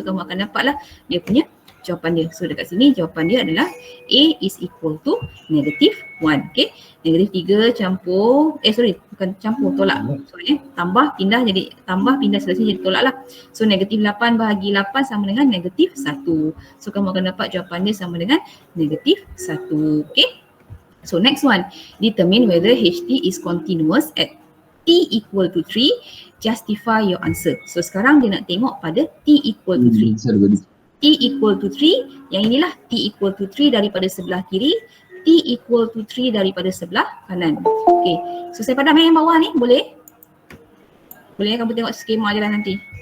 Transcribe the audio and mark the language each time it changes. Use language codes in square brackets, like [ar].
[ms] So kamu akan dapatlah dia punya jawapan dia. So dekat sini jawapan dia adalah A is equal to negatif 1. Okay. Negatif 3 campur, bukan campur, tolak. Sorry, tambah, pindah jadi, tambah, pindah selesai jadi tolak lah. So negatif 8 bahagi 8 sama dengan negatif 1. So kamu akan dapat jawapan dia sama dengan negatif 1. Okay. [en] So next one, determine whether HT is continuous at T equal to 3, justify your answer. [ms] So sekarang dia nak tengok pada T equal to 3. T equal to 3, yang inilah T equal to 3 daripada sebelah kiri, T equal to 3 daripada sebelah kanan. Okay, so saya padam yang bawah ni, boleh? Boleh kamu tengok skema je lah nanti.